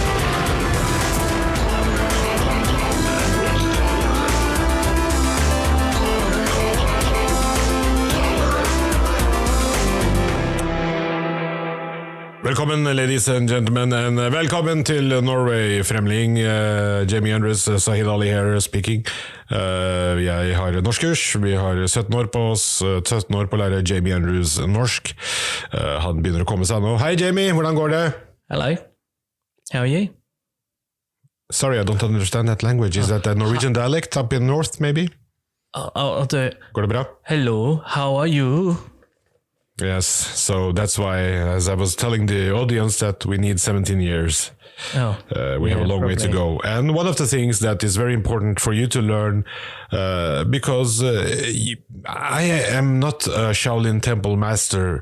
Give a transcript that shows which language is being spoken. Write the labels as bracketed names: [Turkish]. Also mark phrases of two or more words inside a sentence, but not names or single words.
[Norwegian] Velkommen, [English] ladies and gentlemen, and [Norwegian] velkommen til Norway Fremling. [English] Jamie Andrews, Sahid Ali here speaking. [Norwegian] Jeg har norskkurs, vi har 17 år på oss, 17 år på å lære Jamie Andrews norsk. Han begynner å komme seg nå. Hei Jamie, hvordan går det? [English] Hello, how are you? Sorry, I don't understand that language. Is that a Norwegian dialect up in north, maybe? I'll do it. [Norwegian] Går det bra? [English] Hello, how are you? Yes, so that's why, as I was telling the audience, that we need 17 years. We have a long way to go. And one of the things that is very important for you to learn, because I am not a Shaolin Temple master.